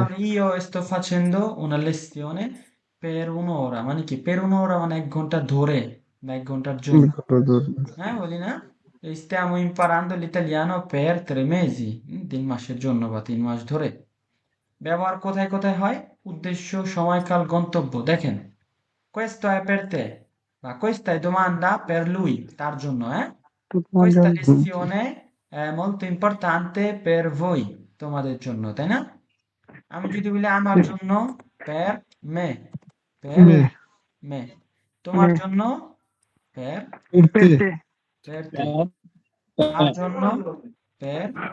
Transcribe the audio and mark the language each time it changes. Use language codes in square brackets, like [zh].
[bn] আমরা [it] io sto facendo una lezione per un'ora, [bn] মানে কি per un'ora মানে 1 ঘন্টা ধরে বা 1 ঘন্টার জন্য। ধরে। হ্যাঁ বলি না, [it] stiamo imparando l'italiano per 3 mesi, [bn] 3 মাসের জন্য বা 3 মাস ধরে। ব্যবহার কোথায় কোথায় হয়, উদ্দেশ্য, সময়কাল, গন্তব্য। দেখেন [it] questo è per te বা questa è domanda per lui, [bn] তার জন্য, [it] questa lezione è molto importante per voi, [bn] তোমাদের জন্য, তাই না? আমি যদি বলি আমার জন্য [it] per me, per মে me, [bn] তোমার জন্য [it] per এরতে per te, [bn] তার জন্য [it] per